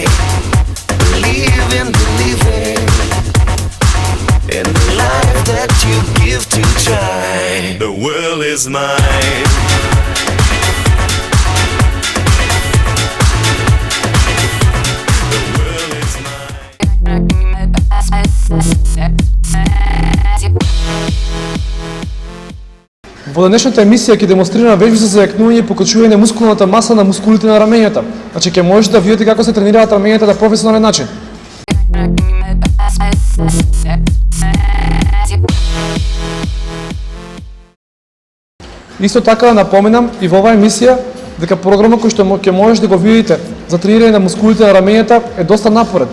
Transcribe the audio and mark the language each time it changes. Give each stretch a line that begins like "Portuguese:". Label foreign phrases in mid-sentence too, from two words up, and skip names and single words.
English: Believe in believing in the life that you give to try. The world is mine. The world is mine.
Macedonian: Во денешната емисија ќе демонстрираме вежби за зајакнување и покачување на мускулната маса на мускулите на рамењата. Значи ќе можете да видите како се тренираат рамењата на професионален начин. Исто така да напоменам и во оваа емисија дека програмот кој што ќе можеш да го видите за тренирање на мускулите на рамењата е доста напорен.